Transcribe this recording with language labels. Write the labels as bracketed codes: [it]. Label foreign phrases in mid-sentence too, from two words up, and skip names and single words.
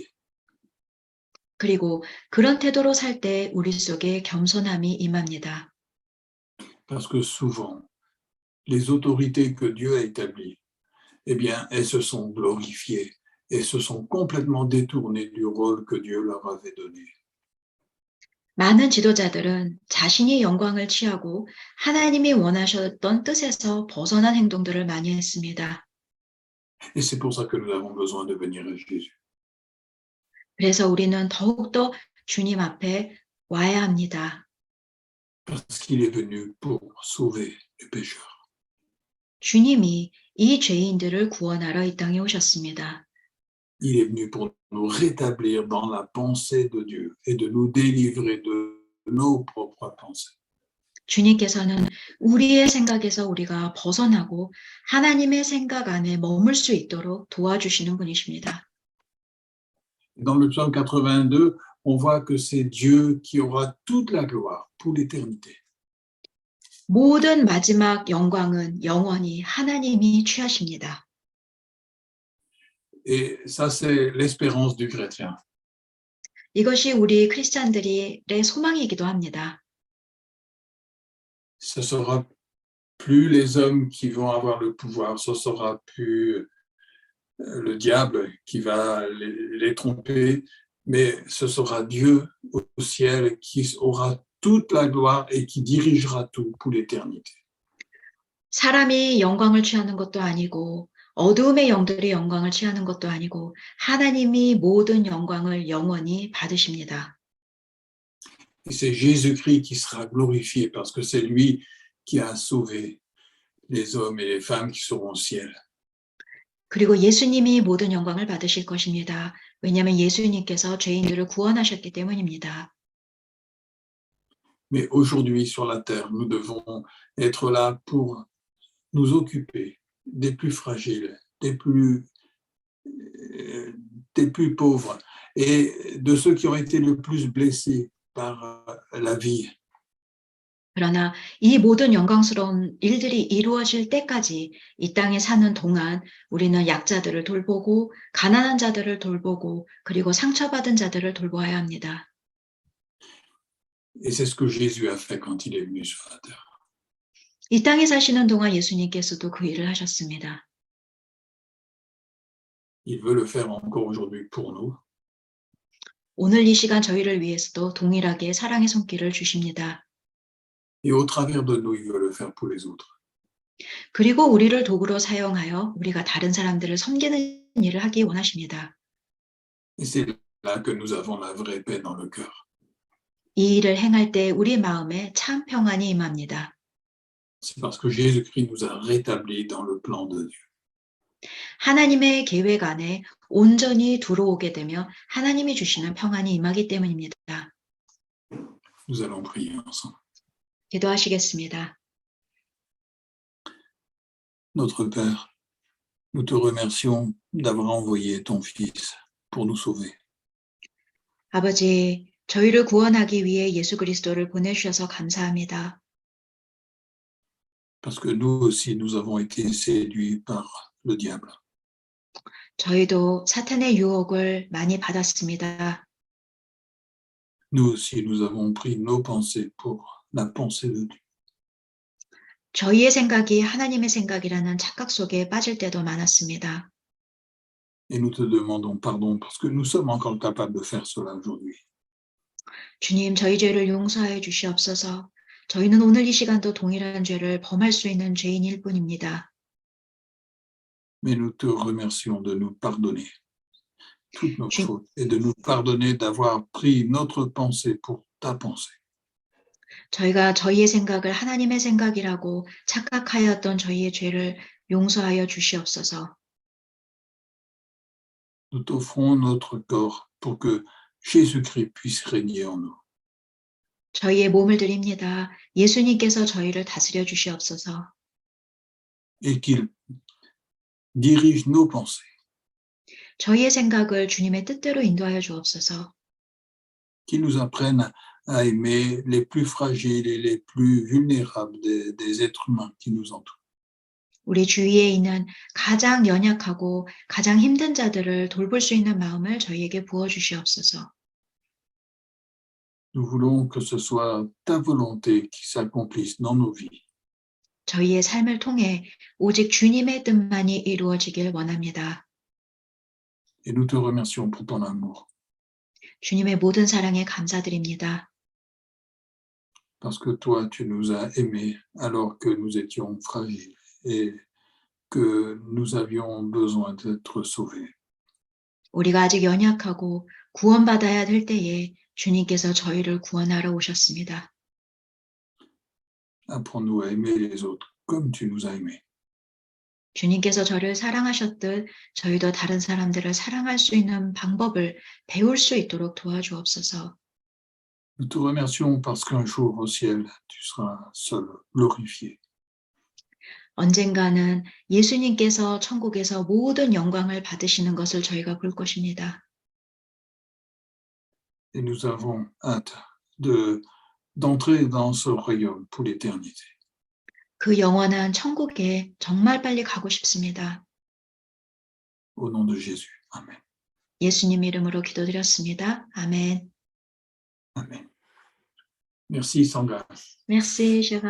[ko] 그리고 그런 태도로 살 때 우리 속에 겸손함이 임합니다. [fr] Parce que souvent, les autorités que Dieu a établies, eh bien, elles se sont glorifiées et se sont complètement détournées du rôle que Dieu leur avait donné. [ko] 많은 지도자들은 자신이 영광을 취하고 하나님이 원하셨던 뜻에서 벗어난 행동들을 많이 했습니다. [fr] Et c'est pour ça que nous avons besoin de venir à Jésus. [ko] 그래서 우리는 더욱더 주님 앞에 와야 합니다. [fr] Parce qu'il est venu pour sauver les pécheurs. [ko] 주님이 이 죄인들을 구원하러 이 땅에 오셨습니다. [fr] Il est venu pour nous rétablir dans la pensée de Dieu et de nous délivrer de nos propres pensées. [ko] 주님께서는 우리의 생각에서 우리가 벗어나고 하나님의 생각 안에 머물 수 있도록 도와주시는 분이십니다. [fr] Dans le psaume 82, on voit que c'est Dieu qui aura toute la gloire pour l'éternité. [ko] 모든 마지막 영광은 영원히 하나님이 취하십니다. [fr] Et ça, c'est l'espérance du chrétien. [ko] 이것이 우리 크리스찬들의 소망이기도 합니다. [fr] Ce sera plus les hommes qui vont avoir le pouvoir, ce sera plus le diable qui va les tromper, mais ce sera Dieu au ciel qui aura toute la gloire et qui dirigera tout pour l'éternité. [ko] 사람이 영광을 취하는 것도 아니고 어두움의 영들이 영광을 취하는 것도 아니고 하나님이 모든 영광을 영원히 받으십니다. [fr] Et c'est Jésus-Christ qui sera glorifié parce que c'est lui qui a sauvé les hommes et les femmes qui seront au ciel. [ko] 그리고 예수님이 모든 영광을 받으실 것입니다. 왜냐하면 예수님께서 죄인들을 구원하셨기 때문입니다. [fr] Mais aujourd'hui, sur la terre, nous devons être là pour nous occuper des plus fragiles, des plus pauvres et de ceux qui ont été le plus blessés par la vie. [ko] 그러나 이 모든 영광스러운 일들이 이루어질 때까지 이 땅에 사는 동안 우리는 약자들을 돌보고 가난한 자들을 돌보고 그리고 상처받은 자들을 돌보아야 합니다. [fr] Et c'est ce que Jésus a fait quand il est venu sur la terre. [ko] 이 땅에 사시는 동안 예수님께서도 그 일을 하셨습니다. [fr] Il veut le faire encore aujourd'hui pour nous. [ko] 오늘 이 시간 저희를 위해서도 동일하게 사랑의 손길을 주십니다. [fr] Et au travers de nous, il veut le faire pour les autres. [ko] 그리고 우리를 도구로 사용하여 우리가 다른 사람들을 섬기는 일을 하기 원하십니다. [fr] Et c'est là que nous avons la vraie paix dans le cœur. [ko] 이 일을 행할 때 우리 마음에 참 평안이 임합니다. [fr] C'est parce que Jésus-Christ nous a rétablis dans le plan de Dieu. [ko] 하나님의 계획 안에 온전히 들어오게 되며 하나님이 주시는 평안이 임하기 때문입니다. [fr] Nous allons prier ensemble. [ko] 기도하시겠습니다. [fr] Notre Père, nous te remercions d'avoir envoyé ton Fils pour nous sauver. [ko] 아버지, 저희를 구원하기 위해 예수 그리스도를 보내주셔서 감사합니다. [fr] Parce que nous aussi, nous avons été séduits par le diable. [ko] 저희도 사탄의 유혹을 많이 받았습니다. [fr] Nous aussi, nous avons pris nos pensées pour la pensée de Dieu. [ko] 저희의 생각이 하나님의 생각이라는 착각 속에 빠질 때도 많았습니다. [fr] Et nous te demandons pardon parce que nous sommes encore capables de faire cela aujourd'hui. [ko] 주님, 저희 죄를 용서하여 주시옵소서. 저희는 오늘 이 시간도 동일한 죄를 범할 수 있는 죄인일 뿐입니다. [fr] Mais nous te remercions de nous pardonner toutes nos [ko] 주, [fr] fautes et de nous pardonner d'avoir pris notre pensée pour ta pensée. [ko] 저희가 저희의 생각을 하나님의 생각이라고 착각하였던 저희의 죄를 용서하여 주시옵소서. [fr] Nous t'offrons notre corps pour que Jésus-Christ puisse régner en nous. [ko] 저희의 몸을 드립니다. 예수님께서 저희를 다스려 주시옵소서. [fr] Et qu'il dirige nos pensées. [ko] 저희의 생각을 주님의 뜻대로 인도하여 주옵소서. [fr] Qu'il nous apprenne à aimer les plus fragiles et les plus vulnérables des êtres humains qui nous entourent. [ko] 우리 주위에 있는 가장 연약하고 가장 힘든 자들을 돌볼 수 있는 마음을 저희에게 부어주시옵소서. [fr] Nous voulons que ce soit ta volonté qui s'accomplisse dans nos vies. [ko] 저희의 삶을 통해 오직 주님의 뜻만이 이루어지길 원합니다. [fr] Et nous te remercions pour ton amour. [ko] 주님의 모든 사랑에 감사드립니다. [fr] Parce que toi, tu nous as aimés alors que nous étions fragiles et que nous avions besoin d'être sauvés. [ko] 우리가 아직 연약하고 구원받아야 될 때에 주님께서 저희를 구원하러 오셨습니다. [fr] Apprends-nous à aimer les autres comme tu nous as aimés. [ko] 주님께서 저를 사랑하셨듯 저희도 다른 사람들을 사랑할 수 있는 방법을 배울 수 있도록 도와주옵소서. [fr] Nous te remercions parce qu'un jour au ciel, tu seras seul, glorifié. [ko] 언젠가는 예수님께서 천국에서 모든 영광을 받으시는 것을 저희가 볼 것입니다. [fr] Et nous avons hâte d'entrer dans ce royaume pour l'éternité. [ko] 그 영원한 천국에 정말 빨리 가고 싶습니다. [fr] Au nom de Jésus. Amen. [ko] 예수님 이름으로 기도드렸습니다. 아멘. [fr] Amen. Merci Sandra. Merci, Gérard.